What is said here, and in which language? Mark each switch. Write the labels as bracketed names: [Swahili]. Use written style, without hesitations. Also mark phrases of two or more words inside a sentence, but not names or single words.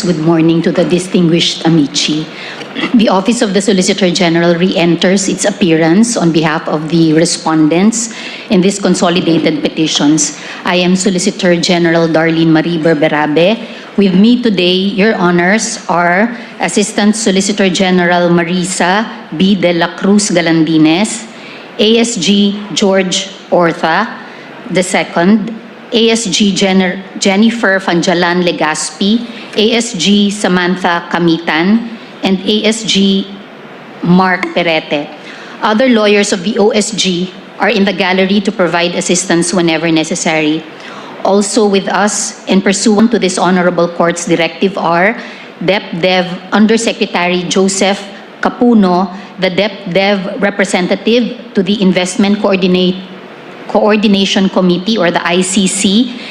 [English] Good morning to the distinguished amici. The Office of the Solicitor General re-enters its appearance on behalf of the respondents in these consolidated petitions. I am Solicitor General Darlene Marie Berberabe. With me today, Your Honors, are Assistant Solicitor General Marisa B. de la Cruz Galandines, ASG George Ortha II, ASG Jennifer Fanjalan Legaspi, ASG Samantha Kamitan, and ASG Mark Perete. Other lawyers of the OSG are in the gallery to provide assistance whenever necessary. Also with us and pursuant to this Honorable Court's directive are DepDev Undersecretary Joseph Capuno, the DepDev representative to the Investment Coordination Committee or the ICC,